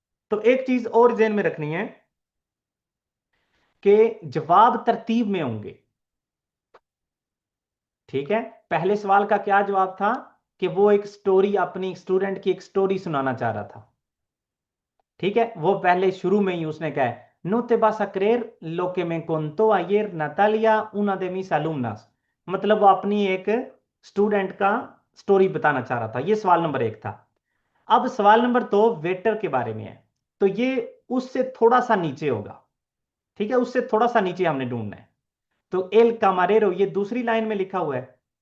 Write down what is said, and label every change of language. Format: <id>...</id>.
<hi>तो एक चीज और ध्यान में रखनी है कि जवाब तरतीब में होंगे। ठीक है, पहले सवाल का क्या जवाब था कि वो एक स्टोरी, अपनी स्टूडेंट की एक स्टोरी सुनाना चाह रहा था। ठीक है, वो पहले शुरू में ही उसने कहा है,</hi> <es>no te vas a creer lo que me contó ayer Natalia, una de mis alumnas।</es> <hi>मतलब वो अपनी एक स्टूडेंट का स्टोरी बताना चाह रहा था। ये सवाल नंबर 1 था। अब सवाल नंबर 2 वेटर के बारे में है, तो ये उससे थोड़ा सा नीचे होगा। ठीक है, उससे थोड़ा सा नीचे हमने ढूंढना है। तो एल कामारेरो ये दूसरी लाइन में लिखा हुआ है।</hi>